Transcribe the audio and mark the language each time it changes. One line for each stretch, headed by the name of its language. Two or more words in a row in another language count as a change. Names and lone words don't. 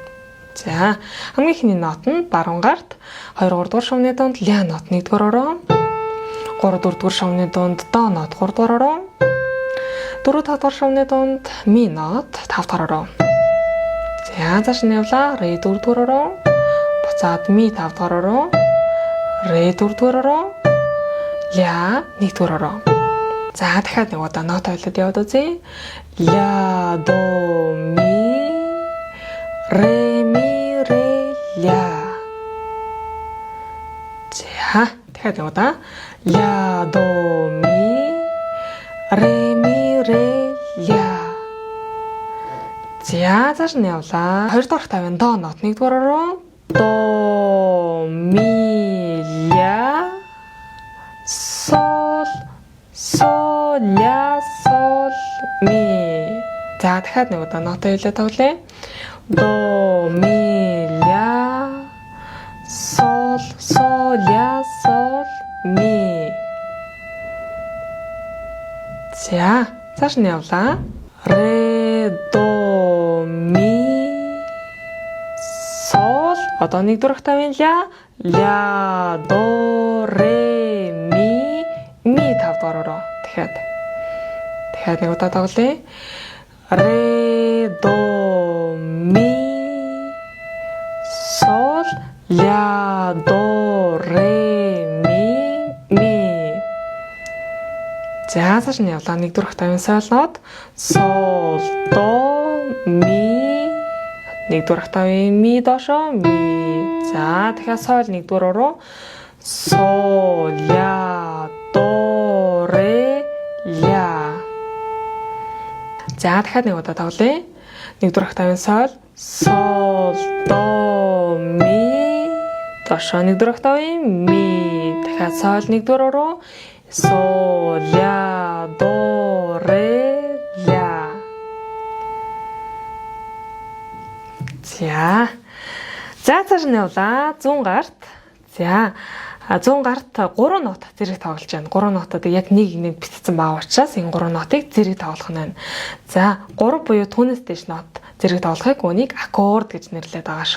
Mongolian: За хамгийн ихний нот нь баруун гарт 2-3 дугаар шумны дунд ля нот 1-р ороо, 3-4 дугаар шумны дунд до нот 3-р ороо, 4-5 дугаар шумны дунд ми нот 5-р ороо. За цааш нь явлаа. Ре 4-р ороо. Буцаад ми 5-р ороо. Ре 4-р ороо. Ля 1-р ороо. За дахиад нэг удаа нот ойлоод яваад үзье. Ля до ми ре ля. За дахиад нэг удаа. Ля до ми ре ля. За цааш нь явлаа. 2 дугаар тавын до нот 1-р ороо. До ми ля сол ля сол ми. За дахиад нэг удаа нот ойлоо тоглоё. До ми ля сол ля сол ми. За цааш нь явлаа. Ре до ми сол одоо 1-р октавын ля до ре ми 5-р ороо. Дахиад нэг удаа тоглоё. Ре до ми сол ля до ре ми. За цааш нь явлаа. 1-р октавын сол нот сол до ми 1-р октавын ми доошо ми. За дахиад сол 1-р ороо сол ля до ре ля. За дахиад нэг удаа тоглоё. 1-р октавын сол до ми доошо 1-р октавын ми. Дахиад сол 1-р ороо сол ля до ре ля. За За цааш нь явлаа 100 гарт. За 100 гарт 3 нот зэрэг тоглож байна. 3 нотод яг нэг битсэн байгаа учраас энэ 3 нотыг зэрэг тоглох нь байна. За 3 буюу түүнээс дээш нот зэрэг тоглохыг үнийг аккорд гэж нэрлэдэг байгаа шүү.